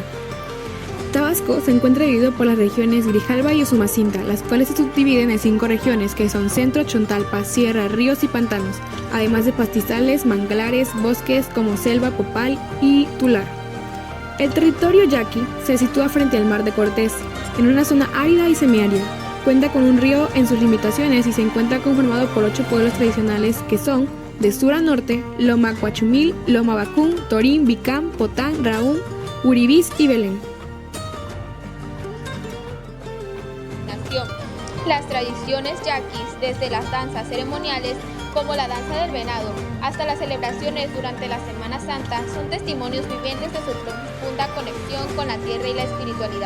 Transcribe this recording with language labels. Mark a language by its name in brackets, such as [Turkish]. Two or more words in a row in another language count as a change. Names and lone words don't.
[Spanish] Tabasco se encuentra dividido por las regiones Grijalva y Usumacinta, las cuales se subdividen en 5 regiones que son Centro, Chontalpa, Sierra, ríos y pantanos, además de pastizales, manglares, bosques como selva, popal y tular. El territorio yaqui se sitúa frente al Mar de Cortés, en una zona árida y semiárida. Cuenta con un río en sus limitaciones y se encuentra conformado por 8 pueblos tradicionales que son de sur a norte, Loma Coachumil, Loma Bacún, Torín, Bicán, Potán, Raúm, Uribís y Belén. Las tradiciones yaquis, desde las danzas ceremoniales como la danza del venado hasta las celebraciones durante la Semana Santa, son testimonios vivientes de su profunda conexión con la tierra y la espiritualidad.